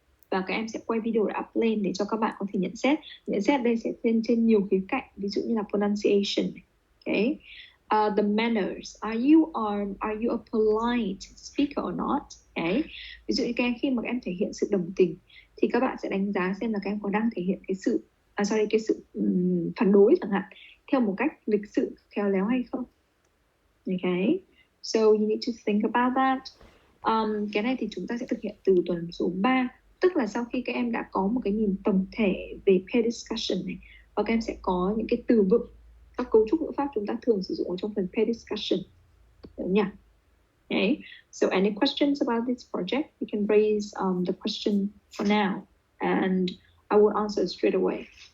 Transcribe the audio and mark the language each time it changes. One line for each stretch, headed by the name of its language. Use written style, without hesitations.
Vietnamese: Và các em sẽ quay video để up lên để cho các bạn có thể nhận xét. Nhận xét đây sẽ trên nhiều khía cạnh, ví dụ như là pronunciation.
English: Okay. The manners, are you a polite speaker or not? Okay.
Vietnamese: Ví dụ như các em khi mà các em thể hiện sự đồng tình thì các bạn sẽ đánh giá xem là các em có đang thể hiện cái sự phản đối chẳng hạn theo một cách lịch sự khéo léo hay không.
English: Okay. So you need to think about that.
Vietnamese: Cái này thì chúng ta sẽ thực hiện từ tuần số 3, tức là sau khi các em đã có một cái nhìn tổng thể về peer discussion này, và các em sẽ có những cái từ vựng các cấu trúc ngữ pháp chúng ta thường sử dụng ở trong phần pair discussion. Đúng nhỉ? Okay.
English: So any questions about this project, you can raise the question for now, and I will answer straight away.